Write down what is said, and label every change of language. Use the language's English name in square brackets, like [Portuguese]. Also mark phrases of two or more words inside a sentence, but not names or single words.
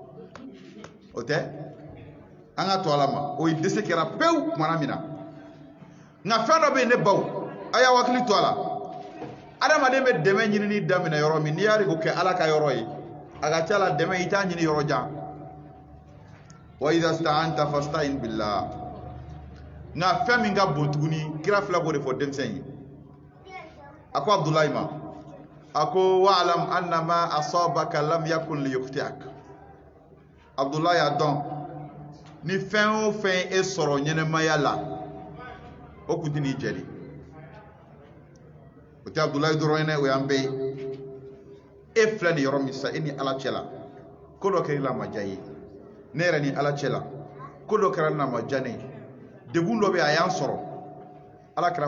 [Bambara] o tɛ an ka to ala ma o ye dɛsɛ kɛra pewu tumana min na nka fɛn dɔ bɛ yen ne baw a y'a hakili to a la adamaden bɛ dɛmɛ ɲinini daminɛ yɔrɔ min n'i y'a k'o kɛ ala ka yɔrɔ ye a ka ca la dɛmɛ i t'a ɲini yɔrɔ jan [Arabic] وإذا استعنت فاستعن بالله [Bambara] nka fɛn min ka bon tuguni kira fila b'o de fɔ denmisɛn ye a ko abudulayi ma a ko [Arabic] واعلم أنما أصابك لم يكن ليخطئك [Bambara] abudulayi y'a dɔn ni fɛn o fɛn e sɔrɔ ɲɛnɛmaya la o kun tɛ n'i jɛ de o tɛ abudulayi dɔrɔn ye dɛ o y'an bɛɛ ye e filɛ nin yɔrɔ min sisan e ni ala cɛ la ko dɔ kɛra a ma diya ye ne yɛrɛ ni ala cɛ la ko dɔ kɛra a ma diya ne ye degun dɔ bɛ yen a y'an sɔrɔ ala kɛra